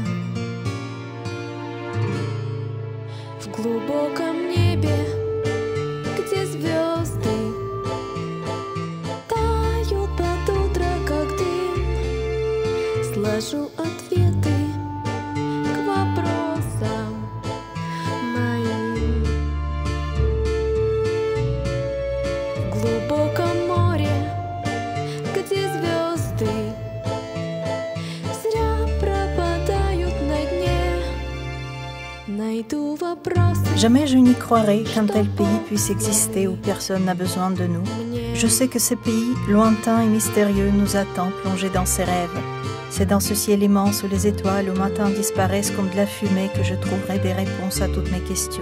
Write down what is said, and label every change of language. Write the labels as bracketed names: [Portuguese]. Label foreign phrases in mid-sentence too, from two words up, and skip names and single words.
[Russian] В глубоком небе, где звезды тают под утро, как дым, сложу ответы к вопросам моим. В глубоком море, где звезды зря пропадают на дне, найду вопросы. [French] Jamais je n'y croirai qu'un tel pays puisse exister où personne n'a besoin de nous. Je sais que ce pays, lointain et mystérieux, nous attend plongés dans ses rêves. C'est dans ce ciel immense où les étoiles au matin disparaissent comme de la fumée que je trouverai des réponses à toutes mes questions.